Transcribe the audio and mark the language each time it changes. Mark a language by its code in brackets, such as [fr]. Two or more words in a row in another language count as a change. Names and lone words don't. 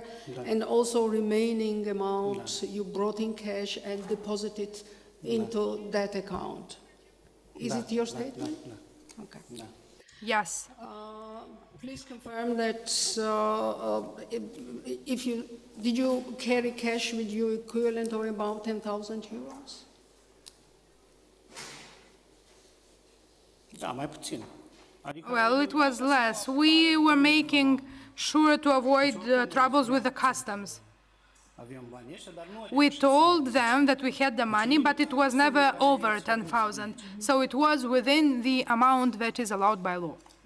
[en] And also remaining amount you brought in cash and deposited into that account. Is it your statement? Okay. Yes. Please confirm that did you carry cash with you equivalent of about 10,000 euros? [ro] Da, mai puțin. [en] Well, it was less. We were making sure to avoid troubles with the customs. We told them that we had the money, but it was never over 10,000. So it was within the amount that is allowed by law.